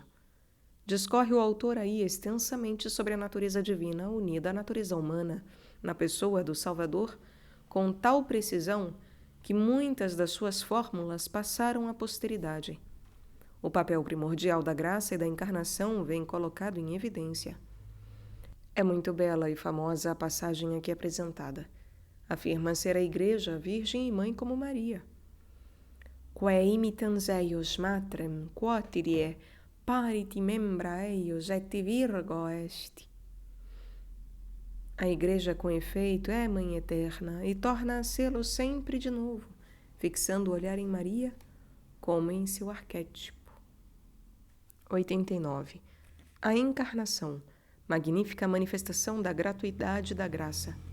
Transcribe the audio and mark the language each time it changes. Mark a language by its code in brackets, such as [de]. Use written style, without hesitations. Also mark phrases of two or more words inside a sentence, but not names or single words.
[pt] Discorre o autor aí extensamente sobre a natureza divina unida à natureza humana, na pessoa do Salvador, com tal precisão que muitas das suas fórmulas passaram à posteridade. O papel primordial da graça e da encarnação vem colocado em evidência. É muito bela e famosa a passagem aqui apresentada. Afirma ser a Igreja virgem e mãe como Maria. [la] Quae imitans eius matrem quotirie pariti membra eius et Virgo est. [pt] A Igreja, com efeito, é Mãe Eterna e torna a sê-lo sempre de novo, fixando o olhar em Maria como em seu arquétipo. 89. A Encarnação, magnífica manifestação da gratuidade da graça.